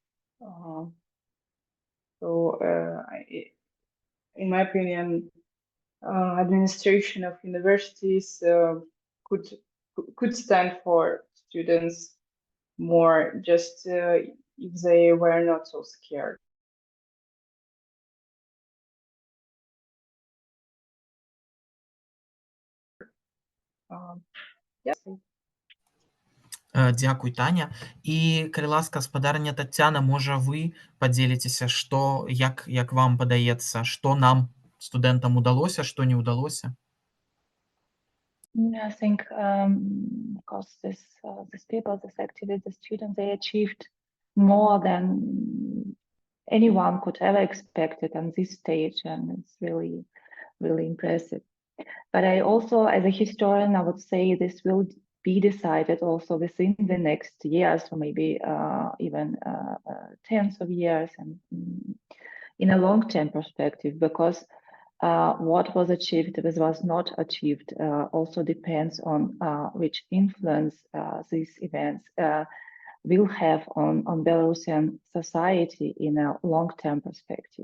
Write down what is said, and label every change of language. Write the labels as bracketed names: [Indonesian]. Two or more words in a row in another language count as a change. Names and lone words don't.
[English] In my opinion, administration of universities could stand for students more, just if they were not so scared. Yes. [Belarusian] Дзякуй, Таня. І, калі ласка, спадарня Тацяна, можа вы падзеліцеся, што, як вам падаецца, што нам, студэнтам, удалося, што не ўдалося? [English] I think, of course, these people, these activists, the students, they achieved more than anyone could ever expect it on this stage, and it's really, really impressive. But I also, as a historian, I would say this will be decided also within the next years, or maybe even tens of years, and in a long-term perspective, because what was achieved, what was not achieved, also depends on which influence these events will have on Belarusian society in a long-term perspective.